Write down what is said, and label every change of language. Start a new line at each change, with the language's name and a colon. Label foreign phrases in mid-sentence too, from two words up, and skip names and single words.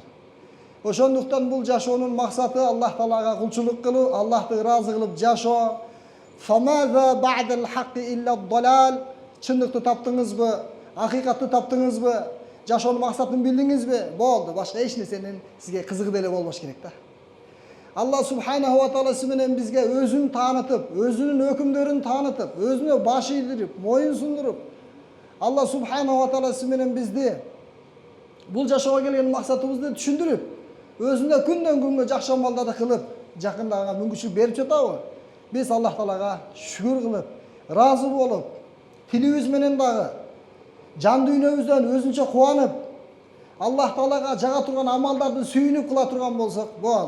Kyrgyz: Ошондуктан бул жашоонун максаты Аллах Таалага кулчулук кылуу, Аллахты ыраазы кылып жашоо.
Arabic: فماذا بعد الحق إلا الضلال.
Kyrgyz: Чындыкты таптыңызбы? Акыйкатты таптыңызбы? Жашоонун максатын билдиңизби? Болду, башка эч нерсенин сизге кызыгы деле болбош керек да.
Arabic: الله سبحانه وتعالى
Kyrgyz: сименен бизге өзүн таанытып, өзүнүн өкүмдөрүн таанытып, өзүнө баш ийдирип, моюн сундуруп,
Arabic: الله سبحانه وتعالى
Kyrgyz: сименен бизди бул жашоого келген максатыбызды түшүндүрүп, өзүнө күндөн күнгө жакшы амалдарды кылып, жакындагага мүмкүнчүлүк берип жатабы? Биз Аллах Таалага шүгүр кылып, ыраазы болуп, тилибиз менен дагы жан дүйнөбүздөн өзүнчө кубанып, Аллах Таалага жага турган амалдарды сүйүнүп кыла турган болсок, болду.